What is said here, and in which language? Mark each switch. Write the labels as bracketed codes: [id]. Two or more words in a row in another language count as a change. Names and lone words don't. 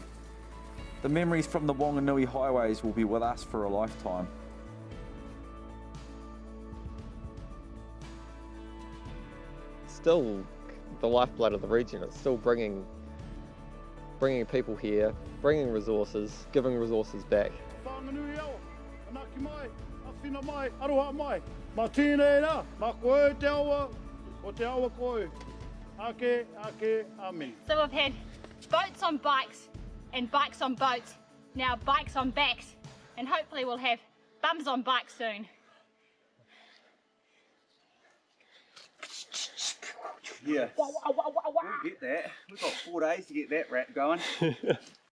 [en] The memories from the Wanganui highways will be with us for a lifetime. still the lifeblood of the region. It's still bringing people here, bringing resources, giving resources back. [mi] Whanganui au, anaki mai, awhina mai, aroha mai. Ma tēnei rā, ma koe te awa, o te awa koe. Ake, amen. [en] So we've had boats on bikes and bikes on boats, now bikes on backs, and hopefully we'll have bums on bikes soon. Yeah, we'll get that. We've got 4 days to get that wrap going.